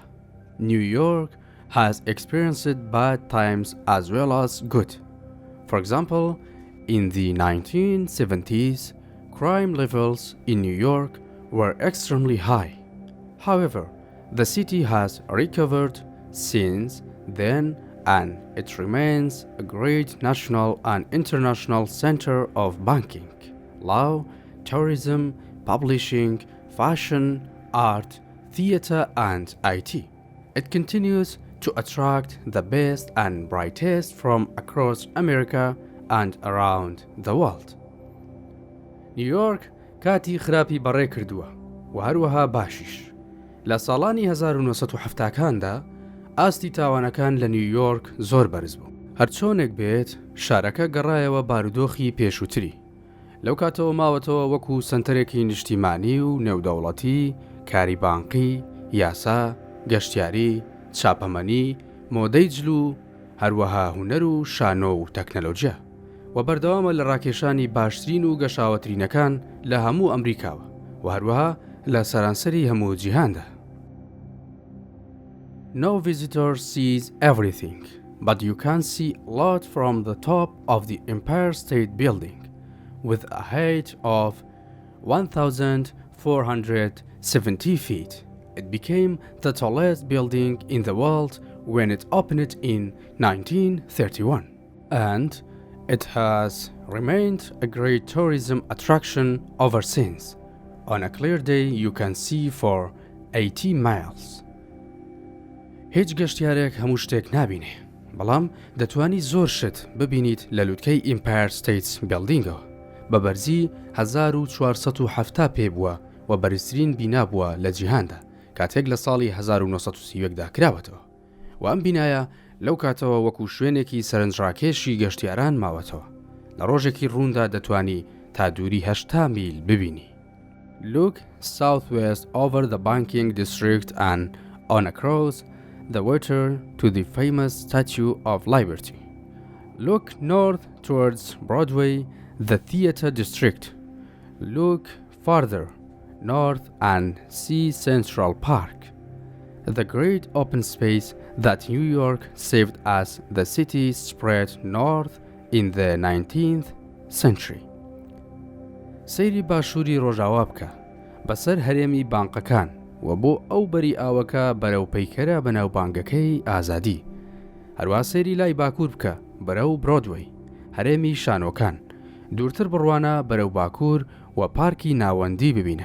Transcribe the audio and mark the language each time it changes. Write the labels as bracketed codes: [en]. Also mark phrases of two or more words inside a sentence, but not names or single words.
[en] New York has experienced bad times as well as good. For example, in the 1970s, crime levels in New York were extremely high. However, the city has recovered since then and it remains a great national and international center of banking, law, tourism, publishing, fashion, art, theater and IT. It continues to attract the best and brightest from across America and around the world. [ckb] New York کاتی خراپی بەڕێ کردووە و هەروەها باشیش. لە ساڵانی 1970کاندا ئاستی تاوانەکان لە نیویۆرک زۆر بەرز بوو. هەرچۆنێک بێت شارەکە گەڕایەوە بارودۆخی پێشووتری. لەو کاتەوە ماوەتەوە وەکو سنتەرێکی نیشتیمانی و نێودەوڵەتی، کاری بانقی، یاسا، گەشتیاری، چاپەمەنی، مۆدەی جلو، هەروەها هونەر و شانۆ و تەکنەلۆجیا و بەردەوامە لە ڕاکێشانی باشترین و گەشاوەترینەکان لە هەموو ئەمریکاوە و هەروەها لە سەرانسەری هەموو جیهاندا. [en] No visitor sees everything, but you can see a lot from the top of the Empire State Building, with a height of 1,470 feet. It became the tallest building in the world when it opened in 1931, and it has remained a great tourism attraction ever since. On a clear day you can see for 80 miles. [ckb] هیچ گەشتیارێک هەموو شتێک نابینێ، بەڵام دەتوانی زۆر شت ببینیت لە لووتکەی ئیمپایر ستیتس بیلدینگەوە. بە بەرزی 1470 پێ بووە و بەرزترین بینا بووە لە جیهاندا کاتێک لە ساڵی 1930دا کراوەتەوە و ئەم بینایە لەو کاتەوە وەکو شوێنێکی سەرنجڕاکێشی گەشتیاران ماوەتەوە. لە ڕۆژێکی ڕووندا دەتوانی تا دووری 80 میل ببینی. [en] Look southwest over the banking district and on across the water to the famous Statue of Liberty. Look north towards Broadway, the Theta District. Look farther north and see Central Park, the great open space that New York saved as the city spread north in the 19th century. [ckb] سەیری باشووری ڕۆژاوا بکە بەسەر هەرێمی بانقەکان و بۆ ئەو بەری ئاوەکە بەرەو پەیکەرە بەناو بانگەکەی ئازادی. هەروە سەیری لای باکوور بکە بەرەو برۆدوەی، هەرێمی شانۆکان، دوورتر بڕوانە بەرەو باکوور و پارکی ناوەندی ببینە.